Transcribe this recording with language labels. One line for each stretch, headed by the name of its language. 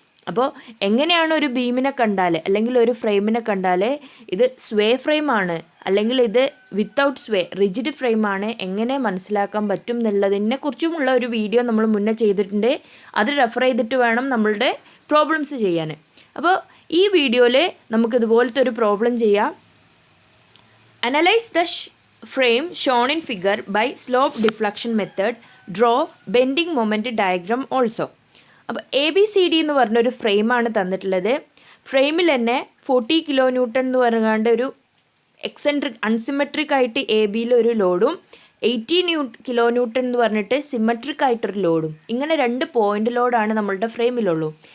Malayalam: അപ്പോൾ എങ്ങനെയാണ് ഒരു ബീമിനെ കണ്ടാൽ അല്ലെങ്കിൽ ഒരു ഫ്രെയിമിനെ കണ്ടാൽ ഇത് സ്വേ ഫ്രെയിം ആണ് അല്ലെങ്കിൽ ഇത് വിത്തൗട്ട് സ്വേ റിജിഡ് ഫ്രെയിം ആണ് എങ്ങനെ മനസ്സിലാക്കാൻ പറ്റും എന്നുള്ളതിനെ കുറിച്ചുമുള്ള ഒരു വീഡിയോ നമ്മൾ മുന്നേ ചെയ്തിട്ടുണ്ട്. അത് റെഫർ ചെയ്തിട്ട് വേണം നമ്മളുടെ പ്രോബ്ലംസ് ചെയ്യാൻ. അപ്പോൾ ഈ വീഡിയോയിൽ നമുക്കിതുപോലത്തെ ഒരു പ്രോബ്ലം ചെയ്യാം.
English: Analyze the frame shown in figure by slope deflection method. Draw bending moment diagram also.
Malayalam: അപ്പോൾ ABCD എന്ന് പറഞ്ഞൊരു ഫ്രെയിമാണ് തന്നിട്ടുള്ളത്. ഫ്രെയിമിൽ തന്നെ 40 കിലോ ന്യൂട്ടൺ എന്ന് പറഞ്ഞാണ്ട് ഒരു എക്സെൻട്രിക് അൺസിമെട്രിക് ആയിട്ട് AB-യിൽ ഒരു ലോഡും 80 കിലോ ന്യൂട്ടൺ എന്ന് പറഞ്ഞിട്ട് സിമെട്രിക് ആയിട്ടൊരു ലോഡും, ഇങ്ങനെ രണ്ട് പോയിൻ്റ് ലോഡാണ് നമ്മളുടെ ഫ്രെയിമിലുള്ളൂ.